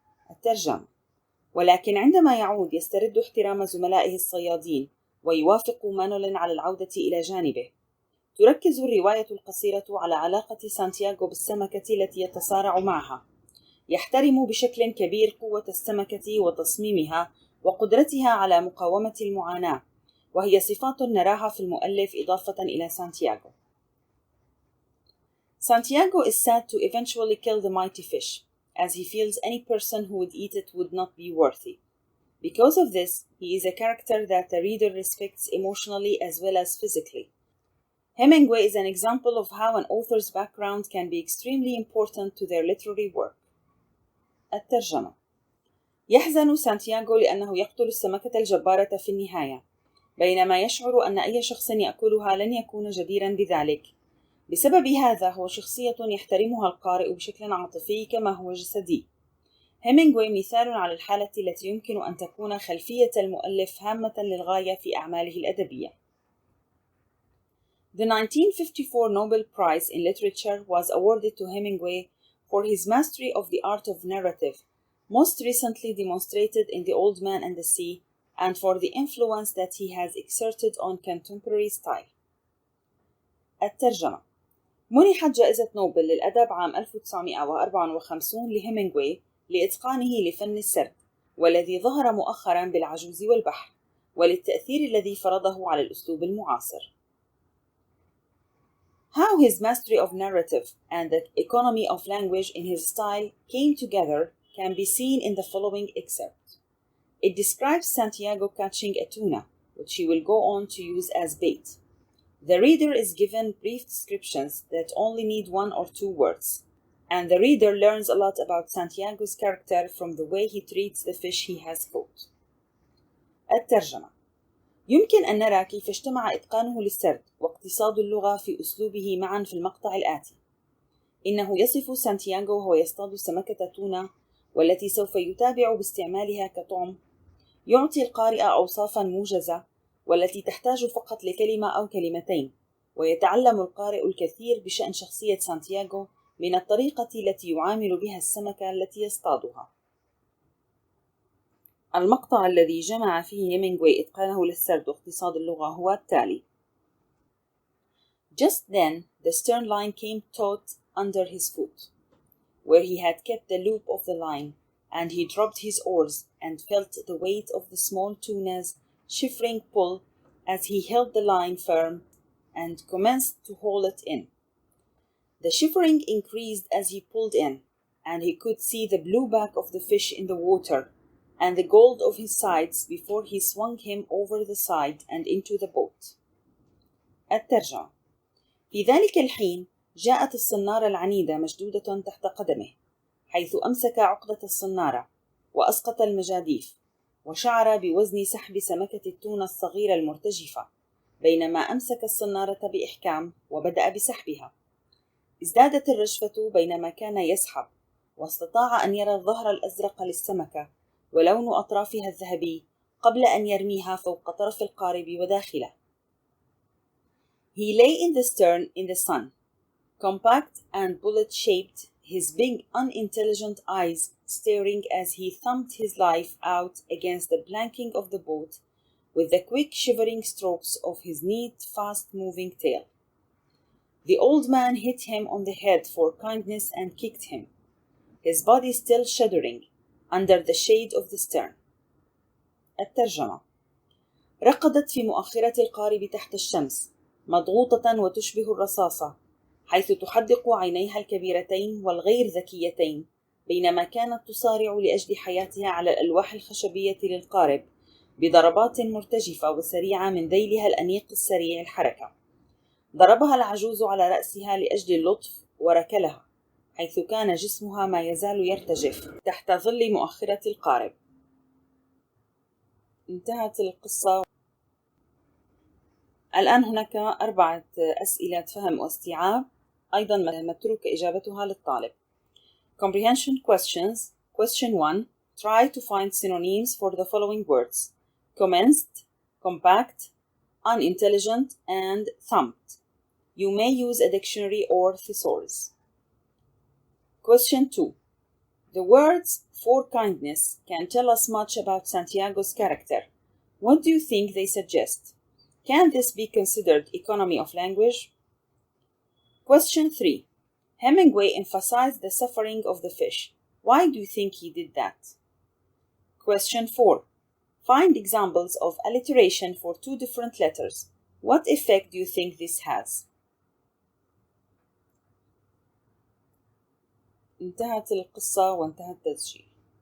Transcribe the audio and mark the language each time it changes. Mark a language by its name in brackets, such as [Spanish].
[Arabic] الترجمة. ولكن عندما يعود يسترد احترام زملائه الصيادين ويوافق مانولين على العودة إلى جانبه. تركز الرواية القصيرة على علاقة سانتياغو بالسمكة التي يتصارع معها. يحترم بشكل كبير قوة السمكة وتصميمها وقدرتها على مقاومة المعاناة، وهي صفات نراها في المؤلف إضافة إلى سانتياغو. [English] Santiago is sad to eventually kill the mighty fish, as he feels any person who would eat it would not be worthy. Because of this, he is a character that the reader respects emotionally as well as physically. Hemingway is an example of how an author's background can be extremely important to their literary work. [Arabic] الترجمة. يحزن سانتياغو لأنه يقتل السمكة الجبارة في النهاية، بينما يشعر أن أي شخص يأكلها لن يكون جديراً بذلك. بسبب هذا هو شخصية يحترمها القارئ بشكل عاطفي كما هو جسدي. هيمينغوي مثال على الحالة التي يمكن أن تكون خلفية المؤلف هامة للغاية في أعماله الأدبية. [English] The 1954 Nobel Prize in Literature was awarded to Hemingway for his mastery of the art of narrative, most recently demonstrated in The Old Man and the Sea, and for the influence that he has exerted on contemporary style. [Arabic] الترجمة. منحت جائزة نوبل للأدب عام 1954 لهيمينغوي لإتقانه لفن السرد، والذي ظهر مؤخراً بالعجوز والبحر، وللتأثير الذي فرضه على الأسلوب المعاصر. [English] How his mastery of narrative and the economy of language in his style came together can be seen in the following excerpt. It describes Santiago catching a tuna, which he will go on to use as bait. The reader is given brief descriptions that only need 1 or 2 words, and the reader learns a lot about Santiago's character from the way he treats the fish he has caught. [Arabic] الترجمة. يمكن أن نرى كيف اجتمع إتقانه للسرد واقتصاد اللغة في أسلوبه معا في المقطع الآتي. إنه يصف سانتياغو وهو يصطاد سمكة تونة والتي سوف يتابع باستعمالها كطعم. يعطي القارئ أوصافا موجزة والتي تحتاج فقط لكلمة أو كلمتين، ويتعلم القارئ الكثير بشأن شخصية سانتياغو من الطريقة التي يعامل بها السمكة التي يصطادها. المقطع الذي جمع فيه هيمينغواي إتقانه للسرد واقتصاد اللغة هو التالي. [English] Just then the stern line came taut under his foot, where he had kept the loop of the line, and he dropped his oars and felt the weight of the small tuna's shivering pull as he held the line firm and commenced to haul it in. The shivering increased as he pulled in, and he could see the blue back of the fish in the water and the gold of his sides before he swung him over the side and into the boat. [Arabic] الترجمة: في ذلك الحين جاءت الصنارة العنيدة مشدودة تحت قدمه، حيث أمسك عقدة الصنارة وأسقط المجاديف، وشعر بوزن سحب سمكة التونة الصغيرة المرتجفة، بينما أمسك الصنارة بإحكام وبدأ بسحبها. ازدادت الرجفة بينما كان يسحب، واستطاع أن يرى الظهر الأزرق للسمكة ولون أطرافها الذهبي قبل أن يرميها فوق طرف القارب وداخله. [English] He lay in the stern in the sun, compact and bullet-shaped, his big unintelligent eyes staring as he thumped his life out against the planking of the boat with the quick shivering strokes of his neat, fast-moving tail. The old man hit him on the head for kindness and kicked him, his body still shuddering under the shade of the stern. [Arabic] الترجمة: رقدت في مؤخرة القارب تحت الشمس، مضغوطة وتشبه الرصاصة، حيث تحدق عينيها الكبيرتين والغير ذكيتين، بينما كانت تصارع لأجل حياتها على الألواح الخشبية للقارب بضربات مرتجفة وسريعة من ذيلها الأنيق السريع الحركة. ضربها العجوز على رأسها لأجل اللطف وركلها، حيث كان جسمها ما يزال يرتجف تحت ظل مؤخرة القارب. انتهت القصة. الآن هناك 4 أسئلة فهم واستيعاب، أيضا متروك إجابتها للطالب. [English] Comprehension questions. Question 1. Try to find synonyms for the following words: commenced, compact, unintelligent, and thumped. You may use a dictionary or thesaurus. Question 2. The words for kindness can tell us much about Santiago's character. What do you think they suggest? Can this be considered economy of language? Question 3. Hemingway emphasized the suffering of the fish. Why do you think he did that? Question 4. Find examples of alliteration for 2 different letters. What effect do you think this has? [Arabic] انتهت القصة وانتهى التسجيل.